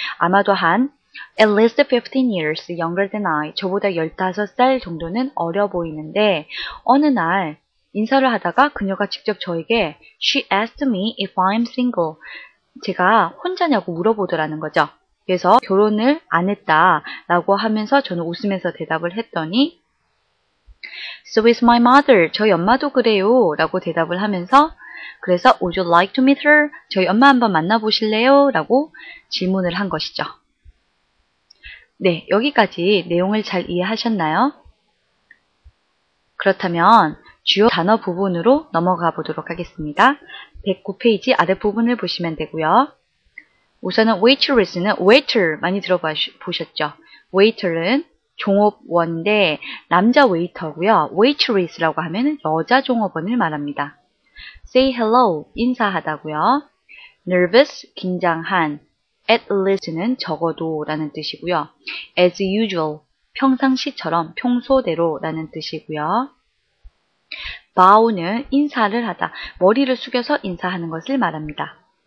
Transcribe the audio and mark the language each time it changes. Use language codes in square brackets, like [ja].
[ko] 아마도 한 [en] at least 15 years younger than I, [ko] 저보다 15살 정도는 어려 보이는데 어느 날 인사를 하다가 그녀가 직접 저에게 [en] She asked me if I'm single. [ko] 제가 혼자냐고 물어보더라는 거죠. 그래서 결혼을 안 했다라고 하면서 저는 웃으면서 대답을 했더니 [en] So is my mother. [ko] 저희 엄마도 그래요. 라고 대답을 하면서 그래서 [en] Would you like to meet her? [ko] 저희 엄마 한번 만나보실래요? 라고 질문을 한 것이죠. 네, 여기까지 내용을 잘 이해하셨나요? 그렇다면 주요 단어 부분으로 넘어가 보도록 하겠습니다. 109페이지 아랫부분을 보시면 되고요. 우선은 waitress는 waiter 많이 들어보셨죠? waiter는 종업원인데 남자 웨이터고요. waitress라고 하면 여자 종업원을 말합니다. say hello 인사하다고요. nervous 긴장한 at least는 적어도 라는 뜻이고요. as usual 평상시처럼 평소대로 라는 뜻이고요. bow는 인사를 하다 머리를 숙여서 인사하는 것을 말합니다.